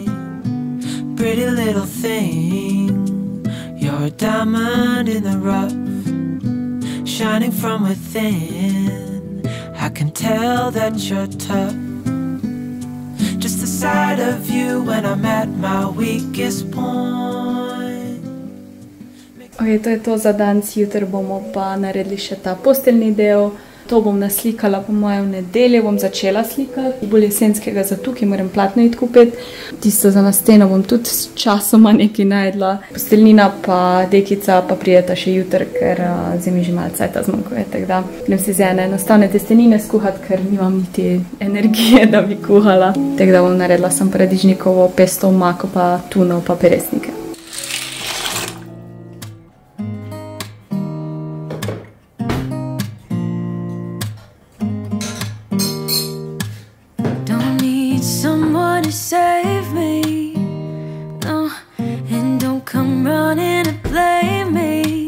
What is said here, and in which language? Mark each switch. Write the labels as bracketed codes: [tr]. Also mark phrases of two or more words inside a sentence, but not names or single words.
[en] Pretty little thing, you're a diamond in the rough, shining from within. I can tell that you're tough. Just the sight of you when I'm at my weakest point. [sl] Ok, to je to za danes, jutri bomo pa naredili še ta posteljni del. To bom naslikala po mojem v nedeljo, bom začela slikati. Bolj jesenskega za tukaj, moram platno iti kupiti. Tisto za na steno bom tudi s časoma nekaj najdla. Posteljnina pa dekica pa prijeta še jutri, ker zdaj mi že malo cajta zmanjkuje. Tako da grem si z ene enostavne testenine skuhati, ker nimam niti energije, da bi kuhala. Tako da bom naredila sem paradižnikovo pesto, mako pa tuno pa peresnike. [en] Save me, no, and don't come running to blame me.